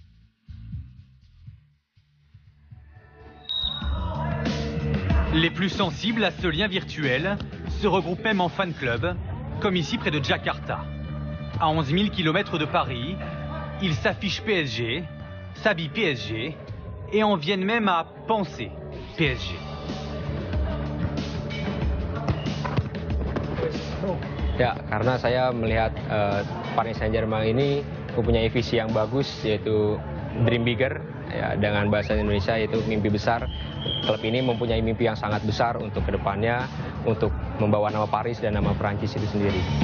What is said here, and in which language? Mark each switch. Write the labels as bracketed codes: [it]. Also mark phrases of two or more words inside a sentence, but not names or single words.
[fr] Les plus sensibles à ce lien virtuel se regroupent même en fan club, comme ici près de Jakarta. À 11 000 km de Paris, ils s'affichent PSG, s'habillent PSG et en viennent même à penser PSG. [id] Ya, karena saya melihat Paris Saint-Germain ini mempunyai visi yang bagus, yaitu [en] Dream Bigger, [id] ya, dengan bahasa Indonesia yaitu mimpi besar. Klub ini mempunyai mimpi yang sangat besar untuk kedepannya, untuk membawa nama Paris dan nama Perancis itu sendiri.